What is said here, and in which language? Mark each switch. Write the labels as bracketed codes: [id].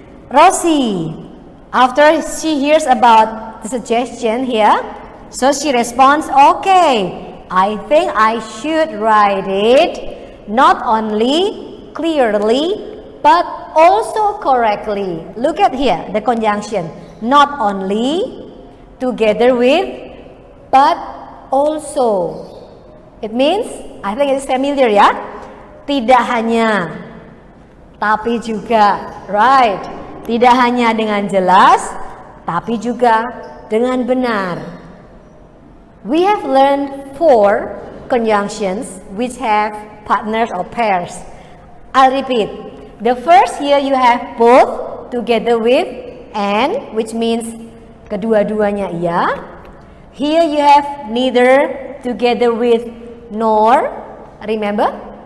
[en] Rosie, after she hears about the suggestion here, so she responds, okay, I think I should write it not only clearly but also correctly. Look at here, the conjunction. Not only, together with, but also. It means, I think it is familiar ya. [id] Tidak hanya, tapi juga, right? Tidak hanya dengan jelas, tapi juga dengan benar. [en] We have learned 4 conjunctions which have partners or pairs. I'll repeat. The first here you have both together with and, which means [id] kedua-duanya iya. [en] Here you have neither together with nor. Remember?